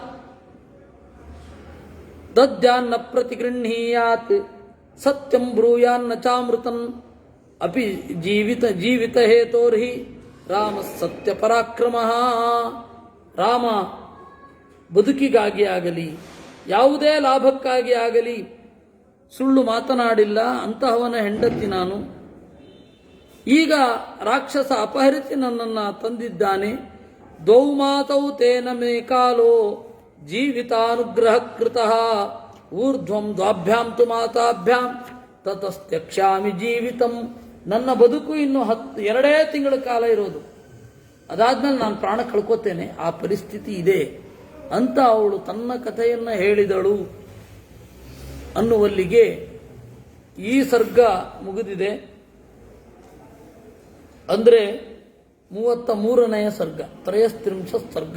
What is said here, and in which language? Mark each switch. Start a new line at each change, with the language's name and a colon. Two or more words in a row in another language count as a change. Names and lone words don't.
Sanskrit: ದದ್ಯಾನ್ನ ಪ್ರತಿಗೃಹೀಯಾತ್ ಸತ್ಯಂ ಬ್ರೂಯಾನ್ನ ಚಾಮೃತನ್ ಅಪಿ ಜೀವಿತ ಹೇತೋರ್ಹಿ ರಾಮ ಸತ್ಯ ಪರಾಕ್ರಮ.
Kannada: ರಾಮ ಬದುಕಿಗಾಗಿ ಆಗಲಿ ಯಾವುದೇ ಲಾಭಕ್ಕಾಗಿ ಆಗಲಿ ಸುಳ್ಳು ಮಾತನಾಡಿಲ್ಲ, ಅಂತಹವನ ಹೆಂಡತಿ ನಾನು. ಈಗ ರಾಕ್ಷಸ ಅಪಹರಿಸಿ ನನ್ನನ್ನು ತಂದಿದ್ದಾನೆ.
Sanskrit: ದ್ವೌ ಮಾತೌ ತೇನ ಮೇ ಕಾಲೋ ಜೀವಿತಾನುಗ್ರಹ ಕೃತಃ ಊರ್ಧ್ವಂ ದ್ವಾಭ್ಯಾಂ ತು ಮಾತಾಭ್ಯಾಂ ತತಸ್ತ್ಯಕ್ಷಾಮಿ ಜೀವಿತಂ.
Kannada: ನನ್ನ ಬದುಕು ಇನ್ನು 2 ತಿಂಗಳ ಕಾಲ ಇರೋದು, ಅದಾದ್ಮೇಲೆ ನಾನು ಪ್ರಾಣ ಕಳ್ಕೋತೇನೆ, ಆ ಪರಿಸ್ಥಿತಿ ಇದೆ ಅಂತ ಅವಳು ತನ್ನ ಕಥೆಯನ್ನ ಹೇಳಿದಳು ಅನ್ನುವಲ್ಲಿಗೆ ಈ ಸರ್ಗ ಮುಗಿದಿದೆ. ಅಂದರೆ 33ನೆಯ ಸರ್ಗ, 33 ಸರ್ಗ.